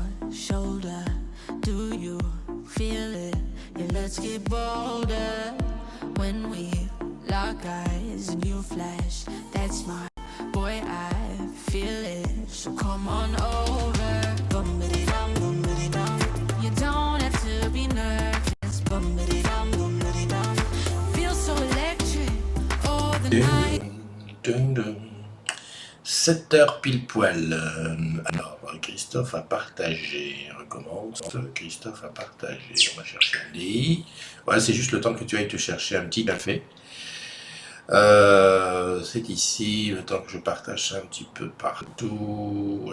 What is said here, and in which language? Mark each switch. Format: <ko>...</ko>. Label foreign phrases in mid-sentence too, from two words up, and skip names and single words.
<en>shoulder. Do you feel it? Yeah, let's get bolder. When we lock eyes and you flash, that's my boy, I feel it. So come on over. Bum-ba-dee-dum, bum-ba-dee-dum. You don't have to be nervous. Bum-ba-dee-dum, bum-ba-dee-dum. Feel so electric. Oh, the night.</en> <fr>7h pile poil. Alors, Christophe a partagé. On recommence. Christophe a partagé. On va chercher un lit. Voilà, c'est juste le temps que tu ailles te chercher un petit café. C'est ici, le temps que je partage ça un petit peu partout.</fr>